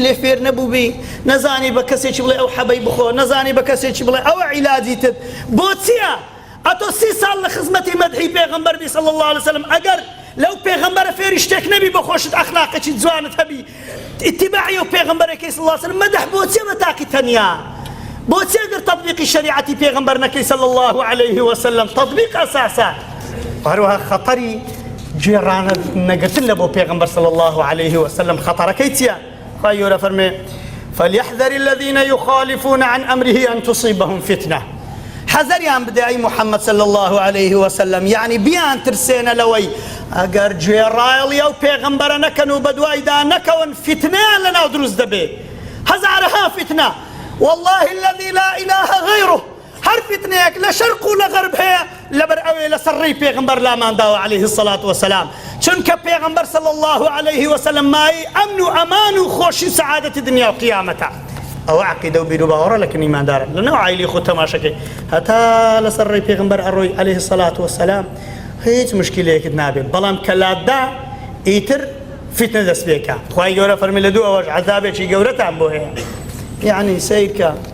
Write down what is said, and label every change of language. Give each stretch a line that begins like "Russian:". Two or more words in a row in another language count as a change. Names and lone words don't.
Central Kurdish: لێ فێر نەبوو بی نەزانی بە کەسێکی بڵێ ئەو حەبەی بخۆ نەزانی بە کەسێکی بڵێ ئەوە عیلاجی تر بۆ چییە ئەتۆ 30 ساڵ لە خزمەتی مەدحی پێغەمبەر بی
Arabic: صلی الله علیه وسلم
Central Kurdish: ئەگەر لەو پێغەمبەرە فێری شتێک نەبی بە خۆشت ئەخلاقێکی جوانت هەبی ئیتیباعی و پێغەمبەرەکەی صلی الله علیه وسلم مەدح بۆ چیە بە تاقی تەنیا بۆ چێ گەر تەطبیقی شریعەتی پێغەمبەر نەکەی
Arabic: صلی الله علیه وسلم
Central Kurdish: تەطبیق ئەساسە هەروەها خەتەری گوێڕانە نەگرتن لە بۆ پێغەمبەر
Arabic: صلی الله علیه وسلم
Central Kurdish: خەتەرەکەی چییە خوای گەورە فەرمێ
Arabic: فليحذر الذين يخالفون عن أمره أن تصيبهم فتنة
Central Kurdish: حەزەریان بدە ئەی محەممەد
Arabic: صلی الله علیه وسلم
Central Kurdish: یعنی بیان ترسێنە لەوەی ئەگەر گوێڕایڵی ئەو پێغەمبەرە نەکەن و بەدوایدا نەکەون فتنەیان لەناو دروست دەبێت هەزارها فتنە
Arabic: والله الذي لا إله غيره
Central Kurdish: هەر فتنەیەک لە شەرق و لە غەرب هەیە لەبەر ئەوێ لەسەر ڕێی پێغەمبەر لامانداوە
Arabic: عەلەیهی الصلاة والسلام
Central Kurdish: چونکە پێغەمبەر
Arabic: صلی الله علیه وسلم
Central Kurdish: مایەی ئەمن و ئەمان و خۆشی سەعادەتی دنیا و قیامەتە ئەوە عەقیدە و بیر و باوەڕە لە کنی ئیماندارە لەناو عایلی خۆ تەماشەکەی هەتا لەسەر ڕێی پێغەمبەر ئەڕۆی
Arabic: عەلەیهی الصلاة والسلام
Central Kurdish: هیچ مشکلەیەکت نابێت بەڵام کە لاتدا ئیتر فتنە دەست پێکە خوای گەورە فەرمی لە دوو ئەوەش عەذابێکی گەورەتان بۆ هەیە یعنی سیرکە